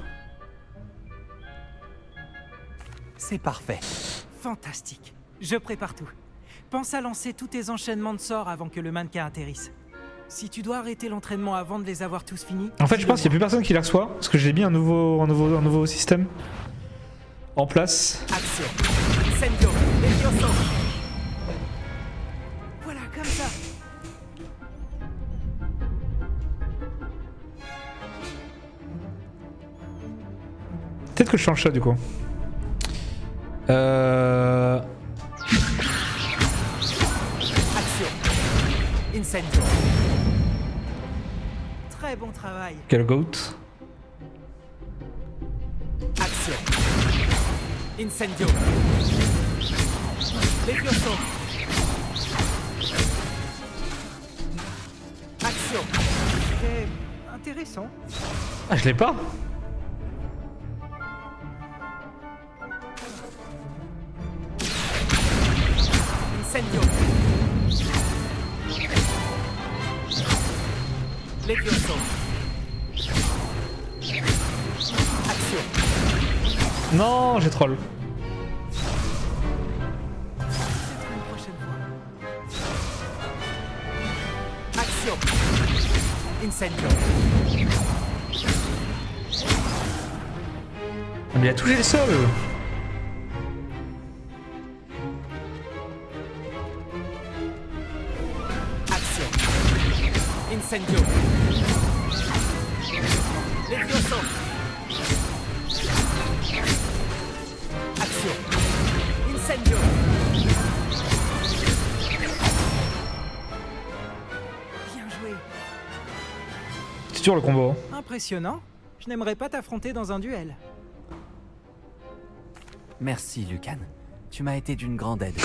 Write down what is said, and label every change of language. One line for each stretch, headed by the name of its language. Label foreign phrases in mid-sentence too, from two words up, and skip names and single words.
French: C'est parfait. Fantastique. Je prépare tout. Pense à lancer tous tes enchaînements de sorts avant que le mannequin atterrisse. Si tu dois arrêter l'entraînement avant de les avoir tous finis... En fait, je pense qu'il n'y a plus personne qui les reçoit, parce que j'ai mis un nouveau système en place. Action. Incendio. Levioso. Voilà, comme ça. Peut-être que je change ça du coup. Action. Incendio. Très bon travail. Quel goat. Action. Incendio. Levioso. Action. C'est intéressant. Ah, je l'ai pas. Incendio. Levioso. Action. Non, j'ai troll. Peut-être une prochaine fois. Action. Incendio. Ah, mais il a touché le sol. Action. Incendio. Levioso. Action. Incendio. Bien joué. C'est dur le combo. Impressionnant. Je n'aimerais pas t'affronter dans un duel. Merci, Lucan. Tu m'as été d'une grande aide.